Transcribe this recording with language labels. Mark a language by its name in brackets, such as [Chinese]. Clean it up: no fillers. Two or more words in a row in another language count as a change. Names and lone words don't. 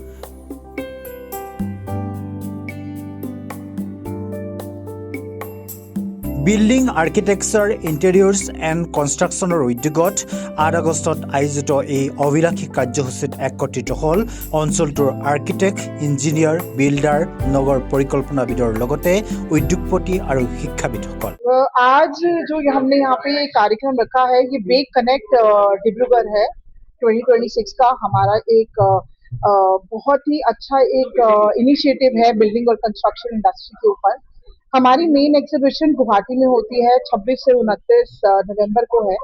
[Assamese] বিল্ডিং আৰ্কিটেকচাৰ ইণ্টেৰিয়ৰ্ছ এণ্ড কনষ্ট্ৰাকশ্যনৰ উদ্যোগত 8 আগষ্টত আয়োজিত এই অভিলাষী কাৰ্যসূচীত একত্ৰিত হ'ল অঞ্চলটোৰ আৰ্কিটেক্ট, ইঞ্জিনিয়াৰ, বিল্ডাৰ, নগৰ পৰিকল্পনাবিদৰ লগতে উদ্যোগপতি আৰু শিক্ষাবিদসকল। [Hindi] आज जो हमने यहाँ पे कार्यक्रम रखा है, ये बेक कनेक्ट डिब्रूगढ़ है। 2026 का हमारा एक बहुत ही अच्छा एक इनिशिएटिव है बिल्डिंग और [English] construction industry [Hindi] के ऊपर। हमारी [English] main exhibition [Hindi] गुवाहाटी में होती है, 26 से 29 नवंबर को है।